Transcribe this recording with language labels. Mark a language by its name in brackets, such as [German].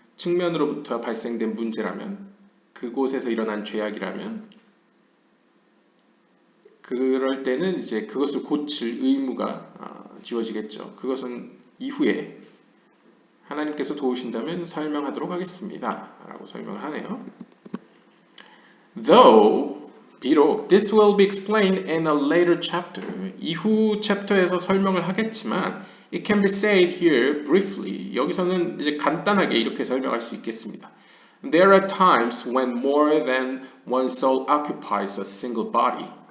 [Korean] 측면으로부터 발생된 문제라면, 그곳에서 일어난 죄악이라면, 그럴 때는 이제 그것을 고칠 의무가 지워지겠죠. 그것은 이후에 하나님께서 도우신다면 설명하도록 하겠습니다. 라고 설명을 하네요. [English] Though, 비록, this will be explained in a later chapter. [Korean] 이후 챕터에서 설명을 하겠지만, [English] it can be said here briefly. [Korean] 여기서는 이제 간단하게 이렇게 설명할 수 있겠습니다. [English] There are times when more than one soul occupies a single body.